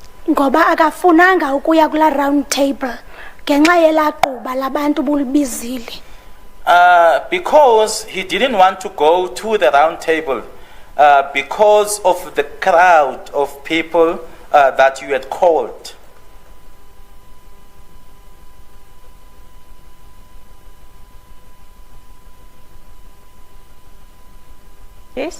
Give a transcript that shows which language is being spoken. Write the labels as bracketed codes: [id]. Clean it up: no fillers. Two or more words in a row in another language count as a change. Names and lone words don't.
[nd] ngoba akafunanga ukuya kula round table ngenxa yelaquba labantu bulibizile. [en] Because he didn't want to go to the round table, because of the crowd of people that you had called. Yes.